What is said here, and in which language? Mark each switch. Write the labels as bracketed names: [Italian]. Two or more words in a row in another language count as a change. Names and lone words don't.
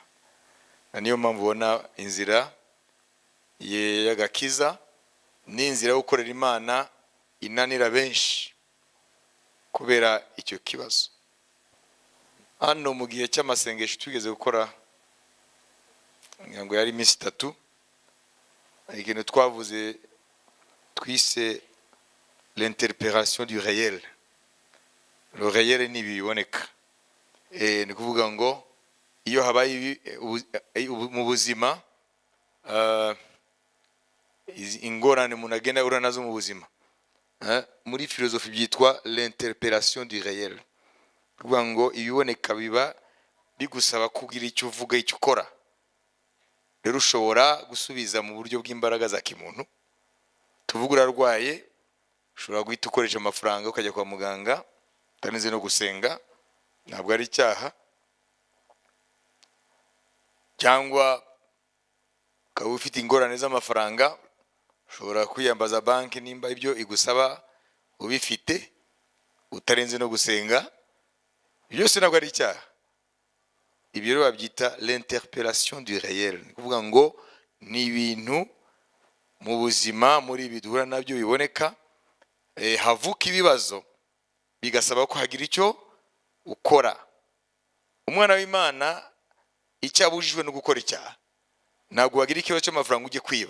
[Kinyarwanda] Niyo mpamvu ubona inzira y'agakiza n'inzira yo gukorera Imana inanira benshi kubera icyo kibazo. Hano mu gihe cy'amasengesho tugeze gukora, ngo yari iminsi 3, ikintu twavuze twise [French] l'interpellation du réel. Le réel [Kinyarwanda] ni biboneka. Ni kuvuga ngo iyo habaye mu buzima ingorane umuntu agenda ahura nazo mu buzima, muri filozofi byitwa [French] l'interpellation du réel. [Kinyarwanda] Kuvuga ngo ibiboneka biba bigusaba kugira icyo uvuga, icyo ukora. Rero ushobora gusubiza mu buryo bw'imbaraga za kimuntu. Tuvuga urarwaye, ushobora guhita ukoresha amafaranga ukajya kwa muganga, utarinze no gusenga, ntabwo ari icyaha. Cyangwa ukaba ufite ingorane z'amafaranga, ushobora kwiyambaza banki nimba ibyo igusaba ubifite, utarinze no gusenga. Byose ntabwo ari icyaha. Ibyo rero babyita [French] l'interpellation du réel. [Kinyarwanda] Ni kuvuga ngo ni ibintu mu buzima muri ibi duhura nabyo biboneka, havuka ibibazo bigasaba ko hagira icyo ukora. Umwana w'Imana icyo abujijwe no gukora icyaha, ntabwo wagira ikibazo cy'amafaranga ujye kwiba.